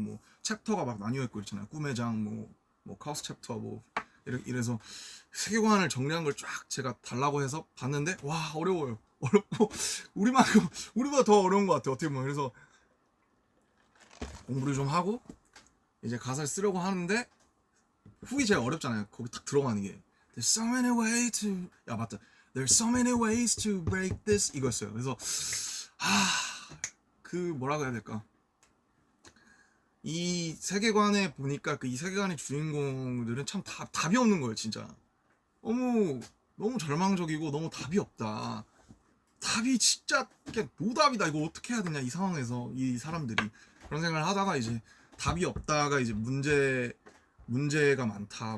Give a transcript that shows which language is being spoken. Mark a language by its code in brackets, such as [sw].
[ko] 뭐 챕터가 막 나뉘어 있고 있잖아요. 꿈의 장, 뭐 카우스 챕터, 뭐 이래서 세계관을 정리한 걸 쫙 제가 달라고 해서 봤는데 와 어려워요. 어렵고 우리보다 더 어려운 것 같아요. 어떻게 보면 그래서 공부를 좀 하고 이제 가사를 쓰려고 하는데 훅이 제일 어렵잖아요. 거기 딱 들어가는 게 [en] There's so many ways to [ko] 야 맞다. [en] There's so many ways to break this [ko] 이거였어요. 그래서 그 뭐라고 해야 될까? 이 세계관에 보니까 그 이 세계관의 주인공들은 참 답이 없는 거예요, 진짜. 너무 절망적이고 너무 답이 없다. 답이 진짜 노답이다. 이거 어떻게 해야 되냐 이 상황에서 이 사람들이 그런 생각을 하다가 이제 답이 없다가 이제 문제가 많다.